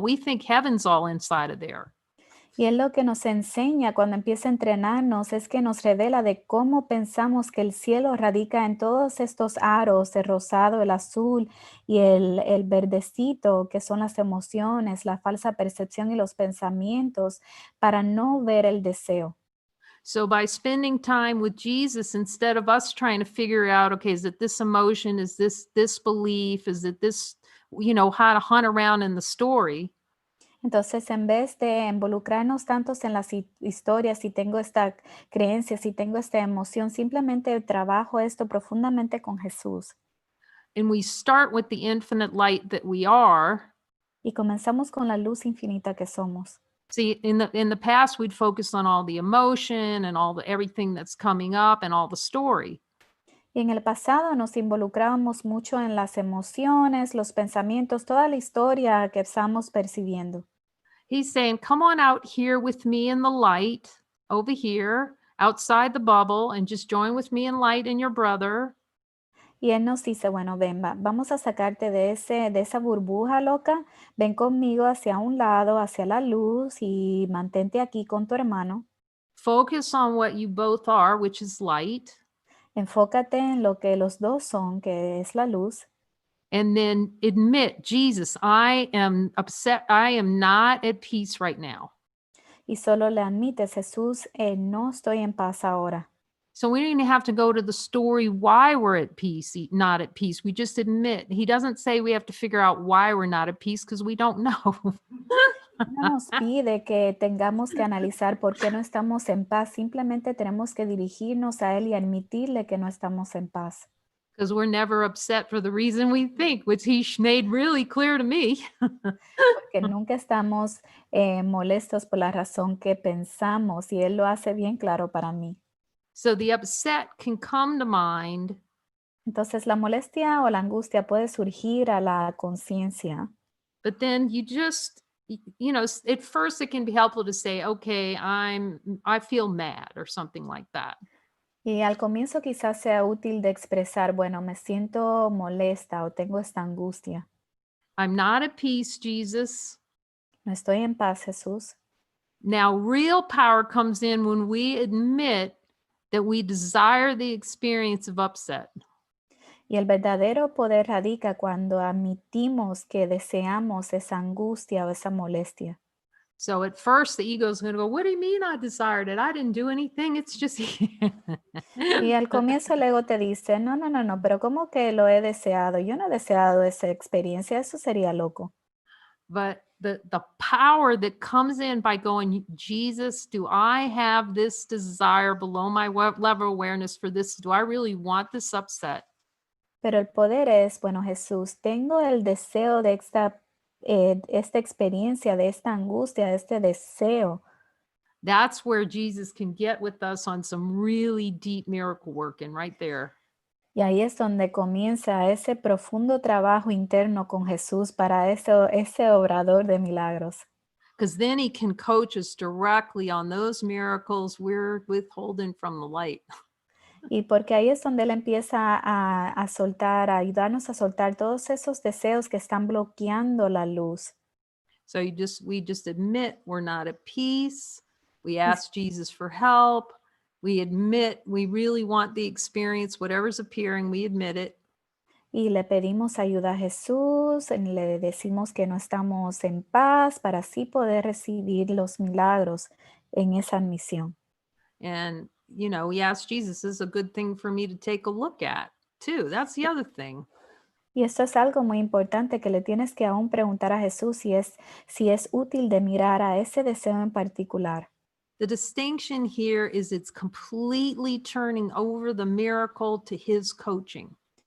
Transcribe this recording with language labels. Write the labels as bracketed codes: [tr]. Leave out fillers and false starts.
[en] We think heaven's all inside of there. [es] Y él lo que nos enseña cuando empieza a entrenarnos es que nos revela de cómo pensamos que el cielo radica en todos estos aros, el rosado, el azul y el verdecito, que son las emociones, la falsa percepción y los pensamientos, para no ver el deseo. [en] So by spending time with Jesus, instead of us trying to figure out, okay, is it this emotion? Is this belief? Is it this, how to hunt around in the story? [es] Entonces, en vez de involucrarnos tantos en las historias, si tengo esta creencia, si tengo esta emoción, simplemente trabajo esto profundamente con Jesús. [en] And we start with the infinite light that we are. [es] Y comenzamos con la luz infinita que somos. [en] See, in the past, we'd focus on all the emotion and everything that's coming up and all the story. [es] Y en el pasado nos involucrábamos mucho en las emociones, los pensamientos, toda la historia que estamos percibiendo. [en] He's saying, come on out here with me in the light, over here, outside the bubble, and just join with me in light and your brother. [es] Y él nos dice, bueno, ven, vamos a sacarte de esa burbuja loca, ven conmigo hacia un lado, hacia la luz y mantente aquí con tu hermano. [en] Focus on what you both are, which is light. [es] Enfócate en lo que los dos son, que es la luz. [en] And then admit, Jesus, I am upset. I am not at peace right now. [es] Y solo le admites, Jesús, no estoy en paz ahora. [en] So we don't even have to go to the story why we're at peace, not at peace. We just admit. He doesn't say we have to figure out why we're not at peace because we don't know. [es] No nos pide que tengamos que analizar por qué no estamos en paz. Simplemente tenemos que dirigirnos a Él y admitirle que no estamos en paz. [en] Because we're never upset for the reason we think, which he made really clear to me. [es] Porque nunca estamos molestos por la razón que pensamos y Él lo hace bien claro para mí. [en] So the upset can come to mind. [es] Entonces la molestia o la angustia puede surgir a la conciencia. [en] But then you just, you know, at first it can be helpful to say, okay, I feel mad or something like that. [es] Y al comienzo quizás sea útil de expresar, bueno, me siento molesta o tengo esta angustia. [en] I'm not at peace, Jesus. [es] No estoy en paz, Jesús. [en] Now, real power comes in when we admit that we desire the experience of upset. [es] Y el verdadero poder radica cuando admitimos que deseamos esa angustia o esa molestia. [en] So at first the ego is going to go, what do you mean I desired it? I didn't do anything. It's just... [es] Y al comienzo el ego te dice, no, pero ¿cómo que lo he deseado? Yo no he deseado esa experiencia, eso sería loco. [en] But the power that comes in by going, Jesus, do I have this desire below my level of awareness for this? Do I really want this upset? [es] Pero el poder es, bueno, Jesús, tengo el deseo de esta experiencia, de esta angustia, de este deseo. [en] That's where Jesus can get with us on some really deep miracle work, and right there. [es] Y ahí es donde comienza ese profundo trabajo interno con Jesús para ese obrador de milagros. [en] Because then he can coach us directly on those miracles we're withholding from the light. [es] Y porque ahí es donde él empieza a soltar, a ayudarnos a soltar todos esos deseos que están bloqueando la luz. [en] So we just admit we're not at peace. We ask Jesus for help. We admit we really want the experience, whatever's appearing, we admit it. [es] Y le pedimos ayuda a Jesús, le decimos que no estamos en paz para así poder recibir los milagros en esa admisión. [en] And, you know, we ask Jesus, this is a good thing for me to take a look at, too. That's the other thing. [es] Y esto es algo muy importante que le tienes que aún preguntar a Jesús si es útil de mirar a ese deseo en particular. [en] The distinction here is it's completely turning over the miracle to his coaching.